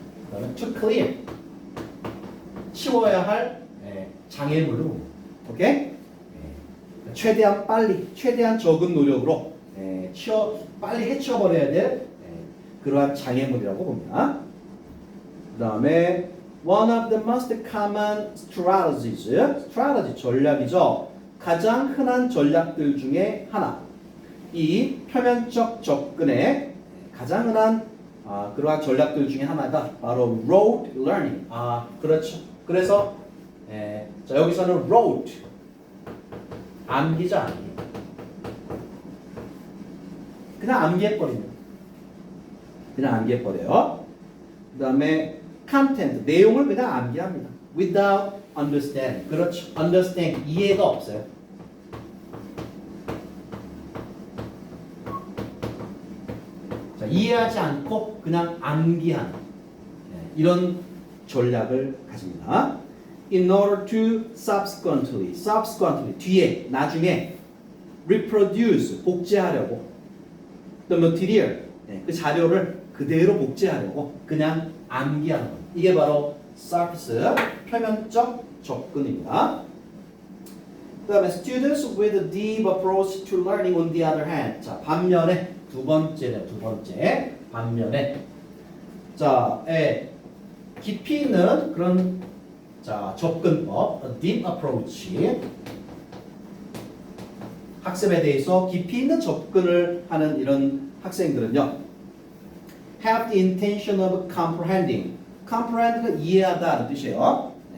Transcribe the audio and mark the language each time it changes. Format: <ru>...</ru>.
<ko>그다음에 to clear 치워야 할 장애물로 오케이? 최대한 빨리 최대한 적은 노력으로 빨리 해치워버려야 될 그러한 장애물이라고 봅니다. 그 다음에</ko> <en>one of the most common strategy</en> <ko>전략이죠. 가장 흔한 전략들 중에 하나. 이 표면적 접근의 가장 흔한 그러한 전략들 중에 하나가 바로</ko> <en>rote learning.</en> <ko>그렇죠. 그래서 자, 여기서는 rote 암기죠, 암기. 그냥 암기해버립니다. 그냥 암기해버려요. 그 다음에 content, 내용을 그냥 암기합니다.</ko> <en>without understanding.</en> <ko>그렇죠. understand, 이해가 없어요. 자, 이해하지 않고 그냥 암기하는 이런 전략을 가집니다.</ko> <en>In order to subsequently</en> <ko>뒤에 나중에 reproduce 복제하려고</ko> <en>the material</en> <ko>그 자료를 그대로 복제하려고 그냥 암기하는 것. 이게 바로 surface 표면적 접근입니다.</ko> <en>그다음에 students with a deep approach to learning on the other hand.</en> <ko>자, 반면에 두 번째 반면에 자, 깊이 있는 그런 자, 접근법,</ko> <en>a deep approach.</en> <ko>학습에 대해서 깊이 있는 접근을 하는 이런 학생들은요.</ko> <en>have the intention of comprehending.</en> <ko>comprehend가 이해하다는 뜻이에요.</ko>